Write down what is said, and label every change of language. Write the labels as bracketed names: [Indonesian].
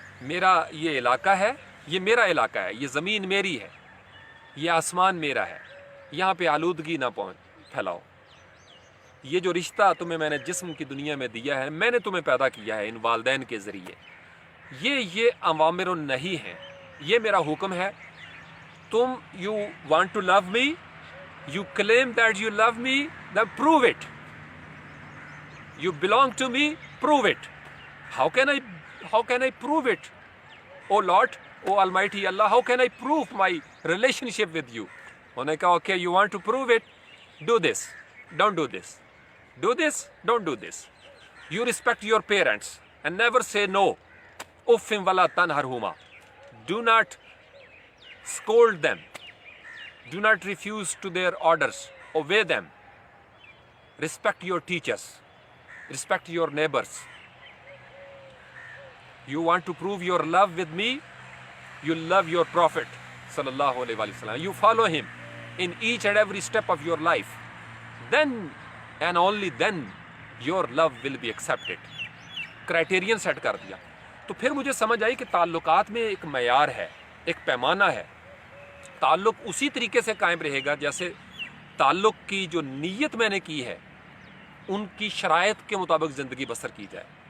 [Urdu] میرا یہ علاقہ ہے، یہ میرا علاقہ ہے، یہ زمین میری ہے، یہ آسمان میرا ہے، یہاں پہ آلودگی نہ پھیلاؤ. یہ جو رشتہ تمہیں میں نے جسم کی دنیا میں دیا ہے، میں نے تمہیں پیدا کیا ہے ان والدین کے ذریعے، یہ اوامر نہیں ہیں، یہ میرا حکم ہے. [English] تم you want to love me, you claim that you love me, then prove it. You belong to me, prove it. How can I prove it? Oh Lord, oh Almighty Allah, how can I prove my relationship with you? [Urdu] انہوں نے کہا [English] okay, you want to prove it, do this, don't do this, do this, don't do this. You respect your parents and never say no. [Arabic] Uffim wala tanharhuma. [English] Do not scold them. Do not refuse to their orders. Obey them. Respect your teachers. Respect your neighbors. You want to prove your love with me? You love your Prophet sallallahu alaihi wasallam. You follow him in each and every step of your life. Then and only then your love will be accepted. Criterion set [Urdu] کر دیا. تو پھر مجھے سمجھ آئی کہ تعلقات میں ایک معیار ہے، ایک پیمانہ ہے. تعلق اسی طریقے سے قائم رہے گا جیسے تعلق کی جو نیت میں نے کی ہے ان کی شرائط کے مطابق زندگی بسر کی جائے.